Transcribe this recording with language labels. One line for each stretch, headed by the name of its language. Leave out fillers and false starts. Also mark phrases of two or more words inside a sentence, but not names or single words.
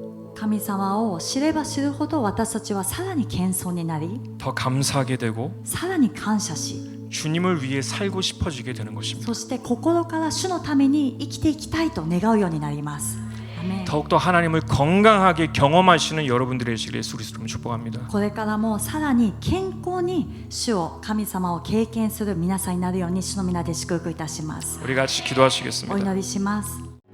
Japanese: 神様を知れば知るほど私たちはさらに謙遜になり、
Korean: 더 감사하게 되고
Japanese: さらに感謝し、
Korean: 주님을 위해 살고 싶어지게 되는 것입니다.
Japanese: そして心から主のために生きていきたいと願うようになります。アメン。
Korean: 더욱더 하나님을 건강하게 경험하시는 여러분들의 되시길 예수 그리스도로 축복합니다.
Japanese: これからもさらに健康に主を神様を経験する皆さんになるように主の皆で祝福いたします。
Korean: 우리 같이
Japanese: お
Korean: 기도하시겠습니다.
Japanese: 祈りします。